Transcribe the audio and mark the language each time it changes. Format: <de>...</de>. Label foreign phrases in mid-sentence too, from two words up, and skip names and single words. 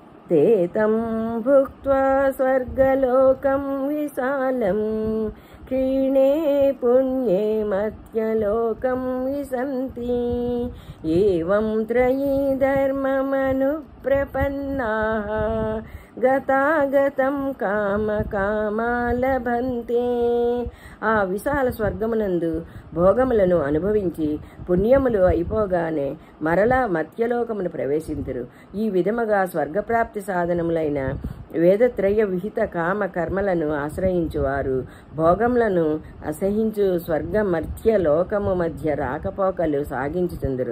<sa>ते तं भुक्त्वा स्वर्गलोकं विशालं क्षीणे पुण्ये मत्यलोकं विशन्ति एवं त्रयी धर्ममनुप्रपन्नाः గతాగతం కామకామా లభంతే.</sa> <te>ఆ విశాల స్వర్గమునందు భోగములను అనుభవించి పుణ్యములు అయిపోగానే మరలా మత్యలోకమును ప్రవేశింతురు. ఈ విధముగా స్వర్గప్రాప్తి సాధనములైన వేదత్రయ విహిత కామ కర్మలను ఆశ్రయించువారు భోగములను అసహించు స్వర్గ మర్త్య లోకము మధ్య రాకపోకలు సాగించుతుందరు.</te>